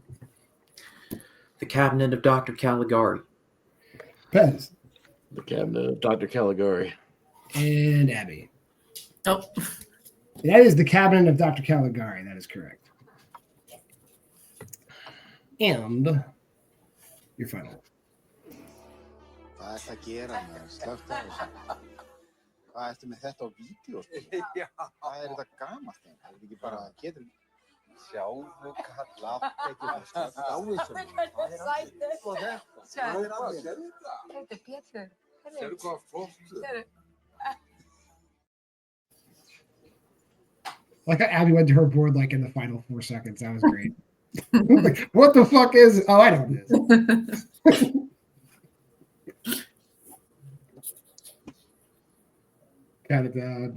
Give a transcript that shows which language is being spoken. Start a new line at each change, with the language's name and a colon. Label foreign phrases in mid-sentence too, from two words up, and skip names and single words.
English: The Cabinet of Dr. Caligari. Pez. The Cabinet of Dr. Caligari. And Abby. Oh. That is the Cabinet of Dr. Caligari. That is correct. And your final.
Icelandic: Hvað ertu að gera maður? Slöktu á þessu. Hvað ertu með þetta á vídeo? Hvað er þetta gamalt? Það er ekki bara getur sjáðu kall látt ekki það slöktu á þessu. Hvað er þetta? Þetta er Pétur. Sérðu hvað flott?
English: Like Abby went to her board like in the final 4 seconds. That was great. Like, what the fuck is? Oh, I know this. Count it down.